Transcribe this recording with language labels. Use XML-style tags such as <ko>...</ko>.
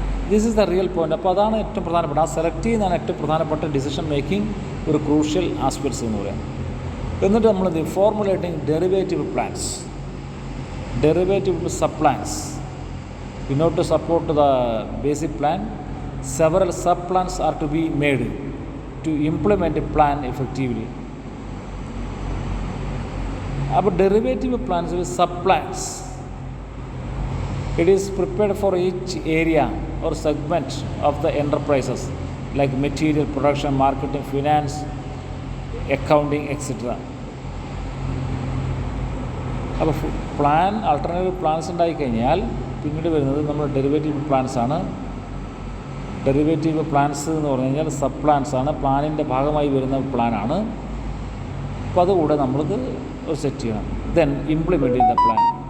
<en>This is the real point.</en> <ml>അപ്പോൾ അതാണ് ഏറ്റവും പ്രധാനപ്പെട്ട, ആ സെലക്ട് ചെയ്യുന്നതാണ് ഏറ്റവും പ്രധാനപ്പെട്ട ഡിസിഷൻ മേക്കിംഗ് ഒരു ക്രൂഷ്യൽ ആസ്പെക്ട്സ് എന്ന് പറയാം. എന്നിട്ട് നമ്മൾ formulating derivative plans, derivative sub plans.</ml> <en>In order to support the basic plan, several sub-plans are to be made to implement a plan effectively. About derivative plans with sub-plans, it is prepared for each area or segment of the enterprises like material, production, marketing, finance, accounting, etc.</en> <ml>അപ്പോൾ plan alternative plans ഉണ്ടായിക്കഴിഞ്ഞാൽ പിന്നീട് വരുന്നത് നമ്മൾ derivative plans ആണ്. Derivative plans എന്ന് പറഞ്ഞു കഴിഞ്ഞാൽ sub plans ആണ്, പ്ലാനിൻ്റെ ഭാഗമായി വരുന്ന പ്ലാനാണ്. അപ്പോൾ അതുകൂടെ നമ്മൾക്ക് സെറ്റ് ചെയ്യണം.</ml> <en>Then implement the plan.</en>